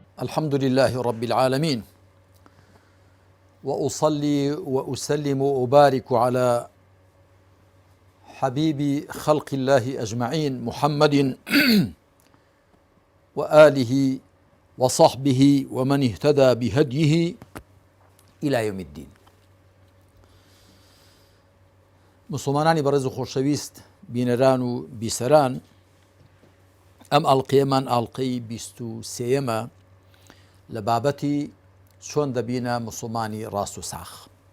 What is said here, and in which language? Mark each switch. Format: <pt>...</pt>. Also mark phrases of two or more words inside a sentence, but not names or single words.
<ar>الحمد لله رب العالمين، وأصلي وأسلم وأبارك على حبيب خلق الله أجمعين محمد وآله وصحبه ومن اهتدى بهديه إلى يوم الدين.</ar> <ckb>مسلمانانی بەڕێز و خۆشەویست بینەران و بیسەران، ئەم ئەڵقەیەمان ئەڵقەی 23ەمە لە بابەتی چۆن دەبینە مسلمانی ڕاست و ساخ.</ckb>